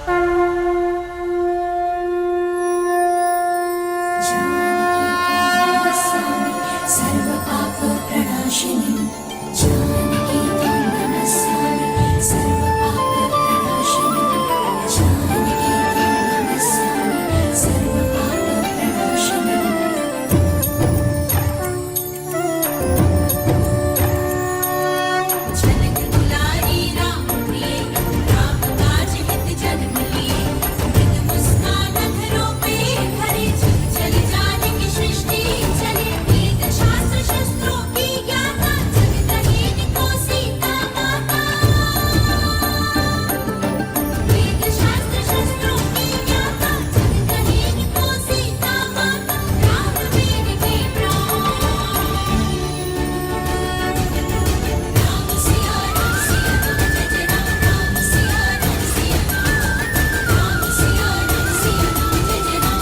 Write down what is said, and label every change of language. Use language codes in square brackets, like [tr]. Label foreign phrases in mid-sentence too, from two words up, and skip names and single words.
[sa] सर्वपापप्रणाशिनी जानकी त्वं नमस्यामि। सर्वपापप्रणाशिनी जानकी त्वं नमस्यामि। [hi] सर्वपापप्रणाशिनी जनक दुलारी राम प्रिय राम काज हित जन मिलिए। मृद मुस्कान अधरों पे भरे चल जानकी सृष्टि चले। वेद शास्त्र शस्त्रों की ज्ञाता जगदहीन को सीता माता। वेद शास्त्र शस्त्रों की ज्ञाता जगदहीन को सीता माता। राम वीर के प्राण राम सिया राम सिया राम जय जय राम। राम सिया राम सिया राम सिया राम सिया राम जय जय राम।